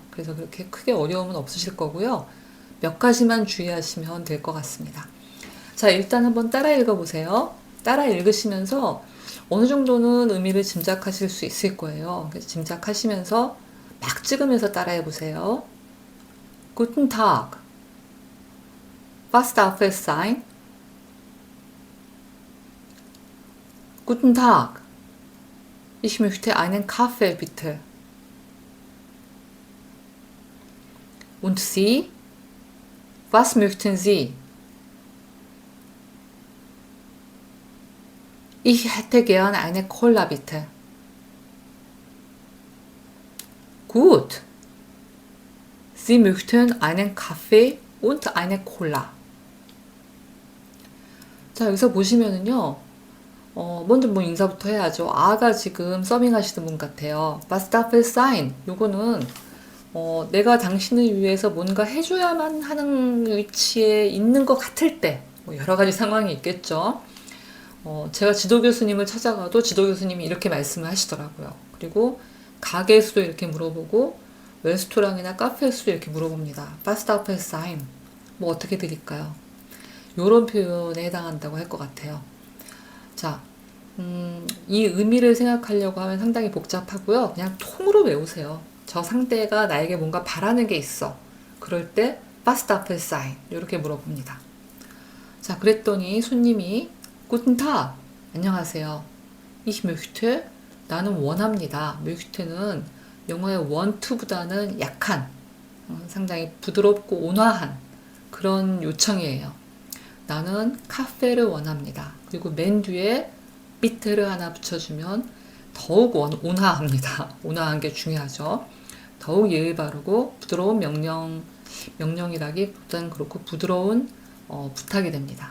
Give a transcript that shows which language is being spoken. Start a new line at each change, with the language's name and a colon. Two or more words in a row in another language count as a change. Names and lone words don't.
Korean: 그래서 그렇게 크게 어려움은 없으실 거고요. 몇 가지만 주의하시면 될 것 같습니다. 자, 일단 한번 따라 읽어보세요. 따라 읽으시면서 어느 정도는 의미를 짐작하실 수 있을 거예요. 그래서 짐작하시면서 막 찍으면서 따라해 보세요.
German: Guten Tag. Was darf es sein? Guten Tag. Ich möchte einen Kaffee bitte. Und Sie? Was möchten Sie? Ich hätte gern eine Cola bitte. Gut. Sie möchten einen Kaffee und eine Cola.
Korean: 자, 여기서 보시면은요, 먼저 뭐 인사부터 해야죠. 아가 지금 서빙하시는 분 같아요.
German: Was darf es sein?
Korean: 요거는, 내가 당신을 위해서 뭔가 해줘야만 하는 위치에 있는 것 같을 때, 뭐 여러 가지 상황이 있겠죠. 제가 지도 교수님을 찾아가도 지도 교수님이 이렇게 말씀을 하시더라고요. 그리고 가게에서도 이렇게 물어보고 레스토랑이나 카페에서도 이렇게 물어봅니다.
German: Was darf es sein?
Korean: 뭐 어떻게 드릴까요? 요런 표현에 해당한다고 할 것 같아요. 자, 이 의미를 생각하려고 하면 상당히 복잡하고요. 그냥 통으로 외우세요. 저 상대가 나에게 뭔가 바라는 게 있어. 그럴 때
German: Was darf es sein?
Korean: 이렇게 물어봅니다. 자, 그랬더니 손님이
German: Guten Tag. 안녕하세요. Ich möchte.
Korean: 나는 원합니다. möchte는 영어의
English: want to
Korean: 보다는 약한, 상당히 부드럽고 온화한 그런 요청이에요. 나는 카페를 원합니다. 그리고 맨 뒤에 bitte를 하나 붙여주면 더욱 온화합니다. 온화한 게 중요하죠. 더욱 예의 바르고 부드러운 명령이라기보다는 그렇고 부드러운 부탁이 됩니다.